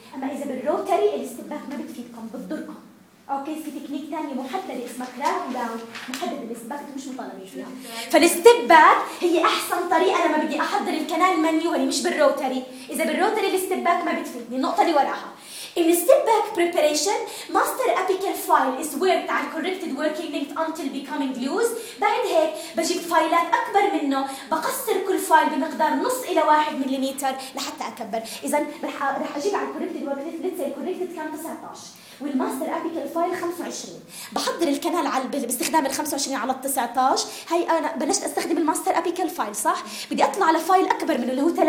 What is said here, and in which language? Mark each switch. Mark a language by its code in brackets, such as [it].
[ar] اما اذا بالروتري الستيب باك ما بتفيدكم بتضركم اوكي. في تكنيك ثاني محدد اسمه كراون داون، محدد الستيب باك مش مطالبين فيها. فالستيب باك هي احسن طريقه لما بدي احضر الكنال مانيوالي مش بالروتري. اذا بالروتري الستيب باك ما بتفيدني. النقطه اللي وراها [en] In step back preparation, master apical file is worked [ar] على [en] corrected working length until becoming loose. [ar] بعد هيك بجيب فايلات أكبر منه، بقصر كل فايل بمقدار نص إلى واحد مليمتر لحتى أكبر. إذن رح أجيب على corrected working length، لتسي corrected كان 19 والماستر أبيكال فايل 25. بحضر الكنال باستخدام ال 25 على ال 19. هاي أنا بلشت أستخدم الماستر أبيكال فايل صح؟ بدي أطلع على فايل أكبر منه اللي هو 30.